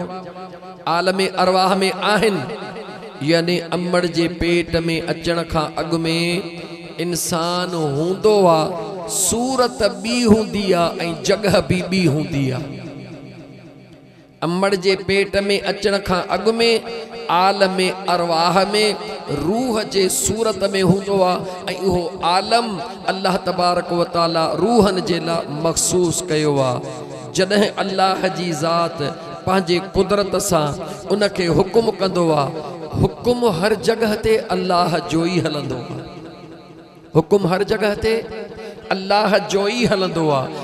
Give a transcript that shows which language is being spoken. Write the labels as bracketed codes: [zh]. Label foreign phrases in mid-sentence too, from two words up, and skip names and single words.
[sd] आलमे अरवाह में आहिनि, यानी अमड़ जे पेट में अचण खां अॻु में इंसान हूंदो आहे, सूरत ॿी हूंदी आहे ऐं जॻह बि ॿी हूंदी आहे। अमड़ जे पेट में अचण खां अॻु में आलमे अरवाह में रूह जे सूरत में हूंदो आहे ऐं उहो आलम [ar] الله تبارك وتعالى [sd] रूहनि जे लाइ मखसूस कयो आहे। जॾहिं अल्लाह जी ज़ात पंहिंजे कुदरत सां उनखे हुकुम कंदो आहे, हुकुम हर जगह ते अल्लाह जो ई हलंदो आहे। हुकुम हर जगह ते अल्लाह जो ई हलंदो आहे।